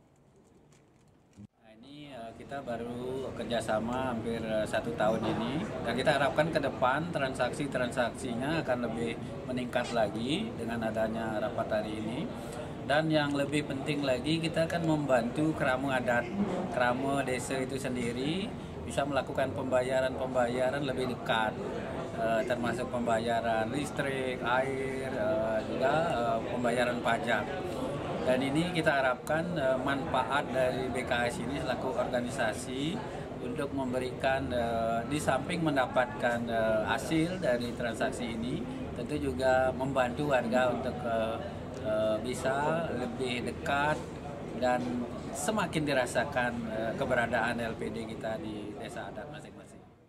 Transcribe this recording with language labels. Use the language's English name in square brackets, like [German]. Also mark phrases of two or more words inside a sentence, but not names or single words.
[Indonesian] Kita baru kerjasama hampir 1 tahun ini dan kita harapkan ke depan transaksinya akan lebih meningkat lagi dengan adanya rapat hari ini. Dan yang lebih penting lagi, kita akan membantu kerama adat, kerama desa itu sendiri bisa melakukan pembayaran lebih dekat, termasuk pembayaran listrik, air, juga pembayaran pajak. Dan ini kita harapkan manfaat dari BKS ini selaku organisasi untuk memberikan, di samping mendapatkan hasil dari transaksi ini, tentu juga membantu warga untuk bisa lebih dekat dan semakin dirasakan keberadaan LPD kita di desa adat masing-masing.